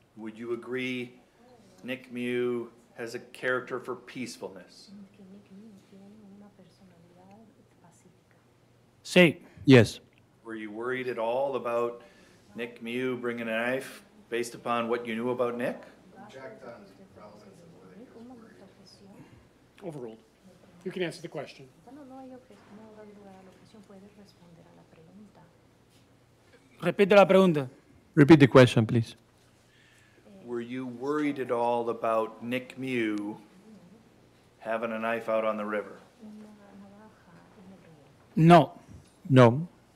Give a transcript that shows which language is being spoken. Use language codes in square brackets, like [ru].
[en] Would you agree Nick Mew has a character for peacefulness? [es] Que Nick Mew tiene una personalidad pacífica. Sí. [en] Yes. Were you worried at all about Nick Mew bringing a knife based upon what you knew about Nick? Overruled. You can answer the question. [es] Bueno, no hay no da lugar a la objeción, puede responder a la pregunta. Repite la pregunta. [en] Repeat the question, please. Were you worried at all about Nick Mew having a knife out on the river? [es] Una navaja en el río. No. [en] No.